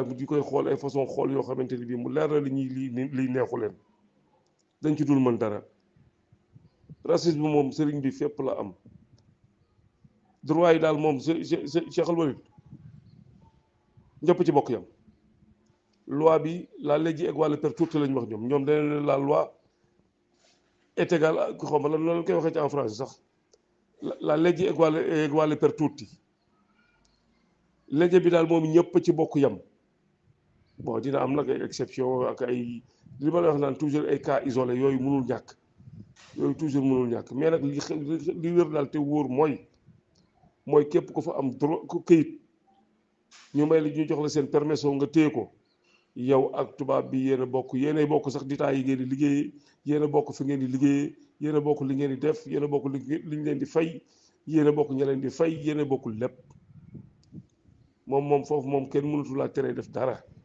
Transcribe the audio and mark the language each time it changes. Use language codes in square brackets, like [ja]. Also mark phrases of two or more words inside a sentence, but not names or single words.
[wo] bu di koy xool ay façon xool yoo xamante ni bii mu leer na li ñuy liy neexu leen dañ ci dul mën dara racisme moom sëriñ bi fépp la am droit yi daal moom Cheikh Al Walid ñëpp ci bokk yam loi bi [it] la legge è uguale per tutti [wo] lañ wax ñoom dañ ne [fr] la loi est égale [wo] xaw ma lan loolu koy waxee ci [fr] en français [wo] sax [it] la legge è uguale per tutti [wo] legge bi daal moom ñëpp ci bokk yam bon dina am nag ay exception ak ay li ma la wax naan toujours ay [fr] cas isolé [wo] yooyu mënul ñàkk yooyu toujours mënul ñàkk mais nag li wér daal te wóor mooy képp ko fa am droit ku këyit ñu may la ñu jox la seen permission nga téye ko yow ak tubaab bi yéen a bokk yéen a bokk sax ditaay yi ngeen di liggéeyee yéen a bokk fi ngeen di liggéeyee yéen a bokk li ngeen di def yéen a bokk li ñu leen di fay yéen a bokk ña leen di fay yéen a bokk lépp moom foofu moom kenn mënatu laa tere def dara.